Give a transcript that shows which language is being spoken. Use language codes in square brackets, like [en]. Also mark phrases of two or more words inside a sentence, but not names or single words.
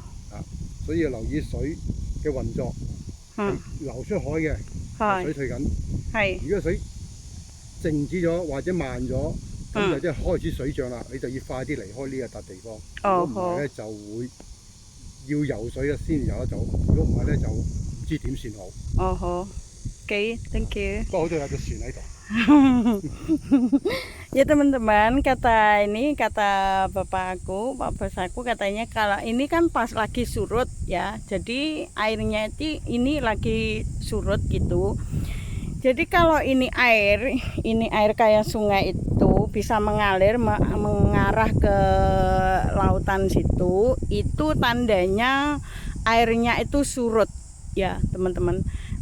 [yue] 所以要留意水嘅運作，流出海嘅水退緊。如果水靜止咗或者慢咗，咁就即係開始水漲啦，你就要快啲離開呢一笪地方。如果唔係咧就會要游水先游得到，如果唔係咧就唔知點算好。 [en] Oke, thank you. [yue] 不過好似有隻船喺度。 [id] Ya teman-teman, kata bapak bos aku katanya kalau ini kan pas lagi surut ya, jadi airnya ini lagi surut gitu. Jadi kalau ini air kayak sungai itu bisa mengalir mengarah ke lautan situ, itu tandanya airnya itu surut ya teman-teman.